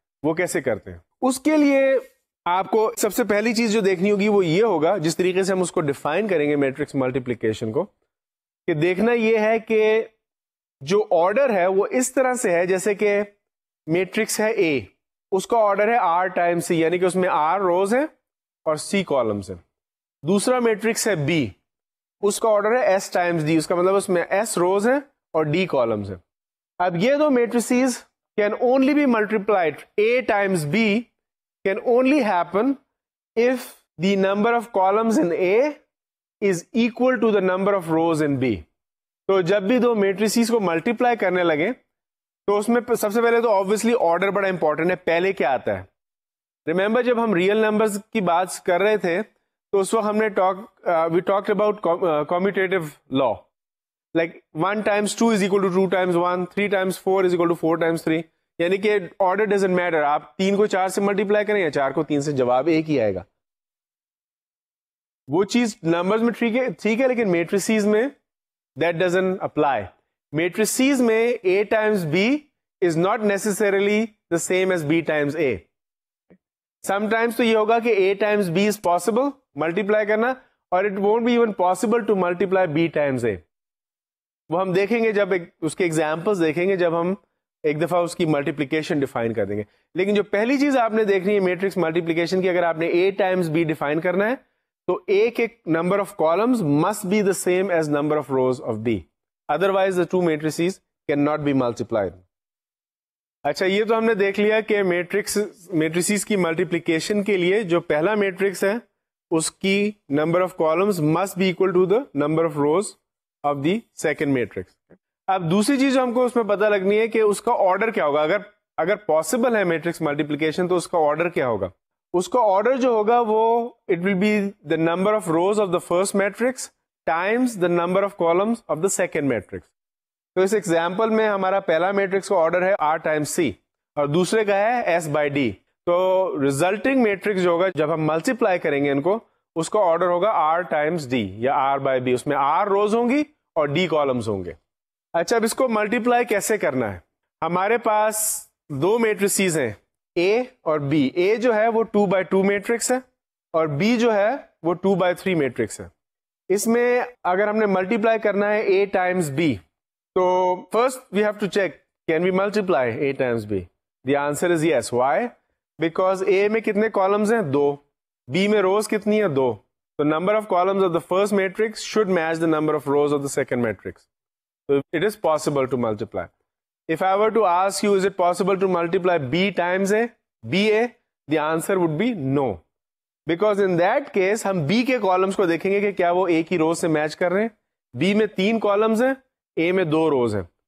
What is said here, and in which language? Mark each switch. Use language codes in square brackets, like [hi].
[ur] وہ کیسے کرتے ہیں؟ اس کے لیے آپ کو سب سے پہلی چیز جو دیکھنی ہوگی وہ یہ ہوگا, جس طریقے سے ہم اس کو ڈیفائن کریں گے میٹرکس ملٹیپلیکیشن کو, کہ دیکھنا یہ ہے کہ جو آرڈر ہے وہ اس طرح سے ہے جیسے کہ میٹرکس ہے A, اس کا آرڈر ہے R ٹائمس C, یعنی کہ اس میں R روز ہیں اور C کالمز ہیں. دوسرا میٹرکس ہے B, اس کا آرڈر ہے S ٹائمس D, اس کا مطلب اس میں S روز ہیں اور D کالمز ہیں. اب یہ دو matrices [en] can only be multiplied, A times B can only happen if the number of columns in A is equal to the number of rows in B. [ur] تو جب بھی دو میٹریسز کو multiply کرنے لگے تو اس میں سب سے پہلے تو آبویسلی آرڈر بڑا امپورٹنٹ ہے, پہلے کیا آتا ہے. ریمبر جب ہم ریئل نمبرز کی بات کر رہے تھے تو اس وقت ہم نے [en] we talk about commutative law, like 1 times 2 is equal to 2 times 1, 3 times 4 is equal to 4 times 3, [ur] یعنی کہ [en] order doesn't matter, [ur] آپ 3 کو 4 سے ملٹیپلائی کریں یا 4 کو 3 سے, جواب ایک ہی آئے گا. وہ چیز نمبرز میں ٹھیک ہے, لیکن میٹریسز میں [en] that doesn't apply. Matrices میں A times B is not necessarily the same as B times A. Sometimes [ur] تو یہ ہوگا کہ [en] A times B is possible multiply [ur] کرنا, اور [en] it won't be even possible to multiply B times A. [ur] وہ ہم دیکھیں گے جب اس کے ایگزامپلس دیکھیں گے, جب ہم ایک دفعہ اس کی ملٹیپلیکیشن ڈیفائن کر دیں گے. لیکن جو پہلی چیز آپ نے دیکھنی ہے میٹرکس ملٹیپلیکیشن کی, اگر آپ نے A times B ڈیفائن کرنا ہے تو A کے [en] Number of columns must be the same as number of rows of B, otherwise the two matrices can not be multiplied. [ur] اچھا, یہ تو ہم نے دیکھ لیا کہ میٹریسز کی ملٹیپلیکیشن کے لیے جو پہلا میٹرکس ہے اس کی number of columns [en] Must be equal to the number of rows of the second matrix. [ur] اب دوسری چیز جو ہم کو اس میں پتہ لگنی ہے کہ اس کا آرڈر کیا ہوگا. اگر پاسبل ہے میٹرکس ملٹیپلیکیشن تو اس کا آرڈر کیا ہوگا. اس کا آرڈر جو ہوگا وہ [en] It will be the number of rows of the first matrix times the number of columns of the second matrix. [ur] تو اس ایگزامپل میں ہمارا پہلا میٹرکس کا آرڈر ہے R ٹائمس C اور دوسرے کا ہے S بائی D. تو ریزلٹنگ میٹرکس جو ہوگا جب ہم ملٹیپلائی کریں گے ان کو, اس کا آرڈر ہوگا R ٹائمس D یا R بائی B. اس میں R روز ہوں گی اور D کالمز ہوں گے. اچھا, اب اس کو ملٹیپلائی کیسے کرنا ہے. ہمارے پاس دو میٹریسز ہیں A اور B. A جو ہے وہ 2x2 میٹرکس ہے اور B جو ہے وہ 2x3 میٹرکس ہے. اس میں اگر ہم نے ملٹیپلائی کرنا ہے A ٹائمس B, تو [en] First we have to check can we multiply A times B. The answer is yes. Why? Because [ur] A میں کتنے کالمز ہیں؟ 2. B میں روز کتنی ہیں؟ 2. [en] تو number of columns of the first matrix should match the number of rows of the second matrix. So it is possible to multiply. If I were to ask you, is it possible to multiply B times A, BA? The answer would be no. Because in that case, [ur] ہم B کے columns کو دیکھیں گے کہ کیا وہ A کی روز سے میچ کر رہے ہیں. B میں 3 کالمز ہیں, A میں 2 روز ہیں.